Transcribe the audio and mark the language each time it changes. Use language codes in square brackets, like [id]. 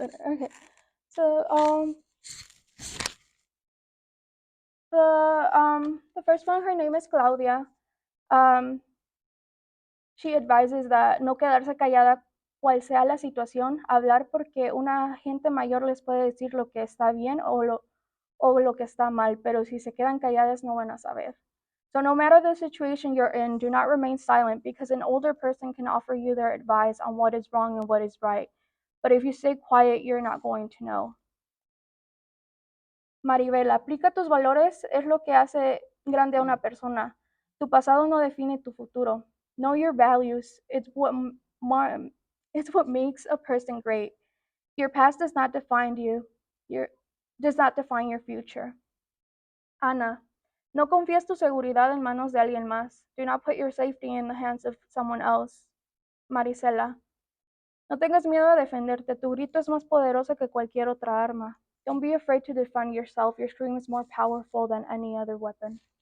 [en] Okay, so the first one, her name is Claudia. Um, she advises that [es] no quedarse callada cual sea la situación, hablar porque una gente mayor les puede decir lo que está bien o lo que está mal, pero si se quedan calladas no van a saber. [en] So no matter the situation you're in, do not remain silent, because an older person can offer you their advice on what is wrong and what is right. But if you stay quiet, you're not going to know. [es] Maribel, aplica tus valores, es lo que hace grande a una persona. Tu pasado no define tu futuro. [en] Know your values. It's what makes a person great. Your past does not define you. Does not define your future. [es] Ana, no confíes tu seguridad en manos de alguien más. [en] Do not put your safety in the hands of someone else. [es] Marisela, no tengas miedo de defenderte. Tu grito es más poderoso que cualquier otra arma. [en] Don't be afraid to defend yourself. Your scream is more powerful than any other weapon.